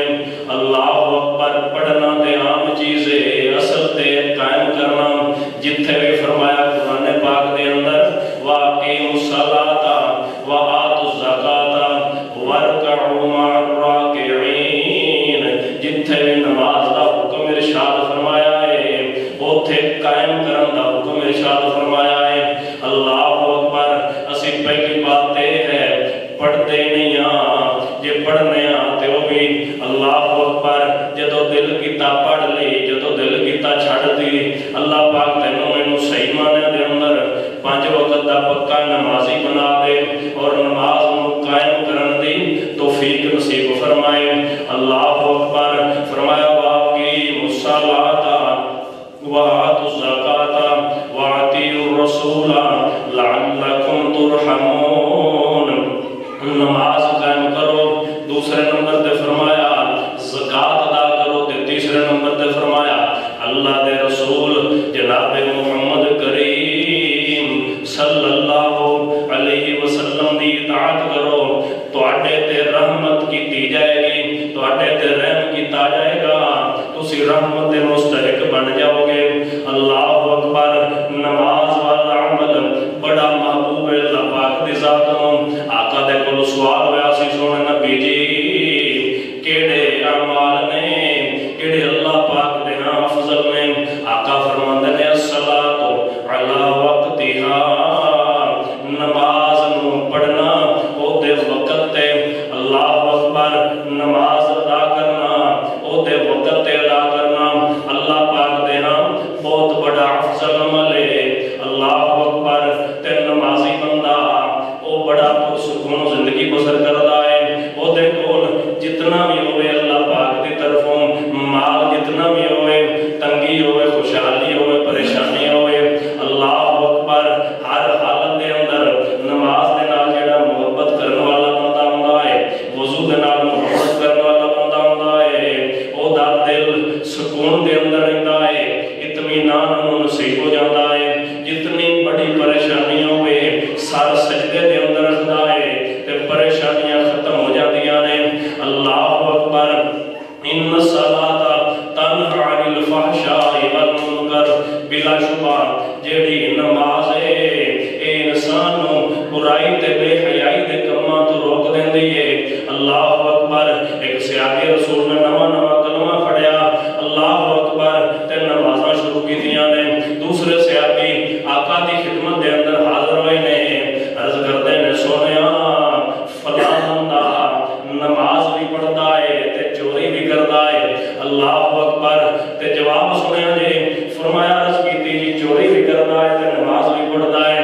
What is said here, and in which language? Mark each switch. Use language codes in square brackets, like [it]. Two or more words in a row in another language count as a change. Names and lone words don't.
[ar] اللہ اکبر، [pa] پڑھنا تے عام چیز ہے، اصل تے قائم کرنا جتھے بھی فرمایا قرآن پاک دے اندر [ar] واقیموا الصلاۃ وآتوا الزکاۃ وارکعوا مع الراکعین، [pa] جتھے بھی نماز دا حکم ارشاد فرمایا ہے اوتھے قائم کرن دا حکم ارشاد فرمایا ہے۔ [ar] اللہ اکبر، [pa] اسی پہلی بات یہ ہے پڑھتے نہیں ہاں، جے پڑھنے ہاں تے وہ بھی [ar] اللہ اکبر [pa] جدو دل کیتا پڑھ لی، جدو دل کیتا چھڑ دی۔ اللہ پاک تینوں مینوں صحیح معنی دے اندر 5 وقت دا پکا نمازی بنا دے اور نماز نو قائم کرن دی توفیق نصیب فرمائے۔ [ar] اللہ اکبر، فرمایا واقیموا الصلاۃ وآتوا الزکاۃ واطیعوا الرسول لعلکم ترحمون۔ [pa] نماز قائم کرو، دوسرے نمبر تے فرمایا زکات ادا کرو، تے تیسرے نمبر تے فرمایا اللہ دے رسول جناب محمد کریم [ar] صلی اللہ علیہ وسلم [pa] دی اطاعت کرو، تواڈے تے رحمت کیتی جائے گی، تواڈے تے رحم کیتا جائے گا، تسی رحمت دے مستحق بن جاؤ گے۔ [ar] اللہ اکبر، [pa] نماز والا عمل بڑا محبوب ہے اللہ پاک دی ذات نوں۔ آقا دے کول سوال ہویا سی سونے نبی جی کیڑے اعمال نے کیڑے اللہ پاک دے ہاں افضل نے؟ آقا فرماندے نے [ar] الصلاۃ علی وقتہا، [pa] نماز نو پڑھنا او دے وقت تے، [ar] اللہ اکبر، [pa] نماز ادا کرنا او دے وقت تے ادا کرنا اللہ پاک دے ہاں بہت بڑا افضل عمل ہے۔ [ar] اللہ اکبر، [pa] تے نمازی بندہ او بڑا پرسکون زندگی بسر کردا ہے، او دے کول جتنا بھی ہوئے اللہ پاک دی طرفوں مال جتنا بھی ہوئے، تنگی ہوئے، خوشحالی ہوئے، پریشانی ہوئے، [ar] اللہ اکبر، [pa] ہر حالت دے اندر نماز دے نال جڑا محبت کرن والا بندہ ہوندا ہے، وضو دے نال محبت کرن والا بندہ ہوندا ہے، او دا دل سکون دے اندر رہندا ہے، اطمینان نوں نصیب ہو جاندا ہے۔ جتنی بڑی پریشانی ہوئے سر سجدے دے اندر رکھدا ہے تے پریشانیاں ختم ہو جاندیاں نے۔ [ar] اللہ اکبر، ان الصلاۃ تنہی عن الفحشاء والمنکر، [pa] بلا شبہ جیڑی نماز ہے اے انسان نو برائی تے بے حیائی دے کماں تو روک دیندی ہے۔ [ar] اللہ اکبر، [pa] ایک صحابی رسول نے نواں کلمہ پڑھیا، [ar] اللہ اکبر، [pa] تے نمازاں شروع کیتیاں نے۔ دوسرے صحابی آقا دی خدمت دے اندر حاضر ہوئے نے، عرض کردے نے سونیا فلاں بندہ نماز بھی پڑھدا ہے تے چوری بھی کردا ہے۔ [ar] اللہ اکبر، [pa] تے جواب سنیا جی، فرمایا عرض کیتی جی چوری بھی کردا ہے تے نماز بھی پڑھدا ہے۔